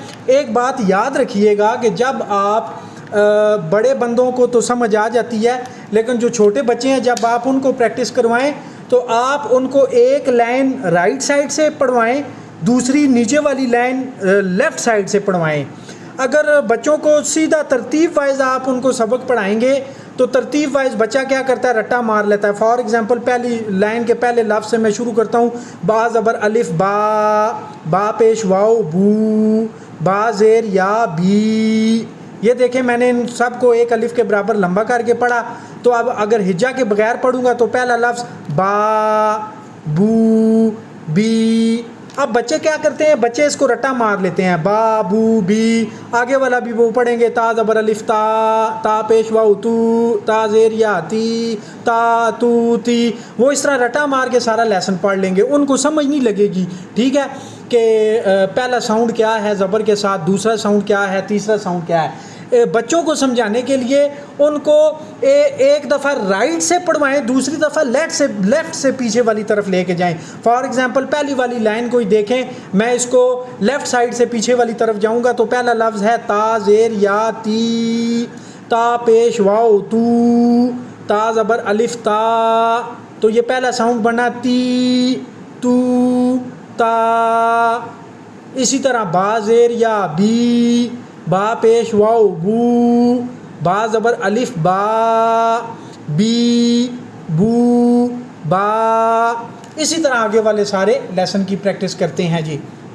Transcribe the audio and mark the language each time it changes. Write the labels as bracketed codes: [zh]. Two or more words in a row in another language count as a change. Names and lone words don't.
[ur] ایک بات یاد رکھیے گا کہ جب آپ بڑے بندوں کو تو سمجھ آ جاتی ہے، لیکن جو چھوٹے بچے ہیں جب آپ ان کو پریکٹس کروائیں تو آپ ان کو ایک [en] line right side [ur] سے پڑھوائیں، دوسری نیچے والی [en] line left side [ur] سے پڑھوائیں۔ اگر بچوں کو سیدھا ترتیب وائز آپ ان کو سبق پڑھائیں گے تو ترتیب وائز بچہ کیا کرتا ہے، رٹا مار لیتا ہے۔ [en] for example [ur] پہلی لائن کے پہلے لفظ سے میں شروع کرتا ہوں، با زبر الف با، با پیش واو بو، با زیر یا بی۔ یہ دیکھیں میں نے ان سب کو ایک الف کے برابر لمبا کر کے پڑھا۔ تو اب اگر ہجا کے بغیر پڑھوں گا تو پہلا لفظ با، بو، بی۔ اب بچے کیا کرتے ہیں، بچے اس کو رٹا مار لیتے ہیں، با بو بی۔ آگے والا بھی وہ پڑھیں گے، تا زبر الف تا، تا پیش واو تو، تا زیر یا تی، تا تو تی۔ وہ اس طرح رٹا مار کے سارا لیسن پڑھ لیں گے، ان کو سمجھ نہیں لگے گی، ٹھیک ہے، کہ پہلا ساؤنڈ کیا ہے زبر کے ساتھ، دوسرا ساؤنڈ کیا ہے، تیسرا ساؤنڈ کیا ہے۔ بچوں کو سمجھانے کے لیے ان کو ایک دفعہ رائٹ سے پڑھوائیں، دوسری دفعہ لیفٹ سے پیچھے والی طرف لے کے جائیں۔ [en] for example [ur] پہلی والی لائن کو ہی دیکھیں، میں اس کو [en] left side [ur] سے پیچھے والی طرف جاؤں گا تو پہلا لفظ ہے تا زیر یا تی، تا پیش واو تو، تا زبر الف تا، تو یہ پہلا ساؤنڈ بنا تی، تو، تا۔ اسی طرح با زیر یا بی، با پیش واو بو، با زبر الف با، بی، بو، با۔ اسی طرح آگے والے سارے لیسن کی پریکٹس کرتے ہیں جی۔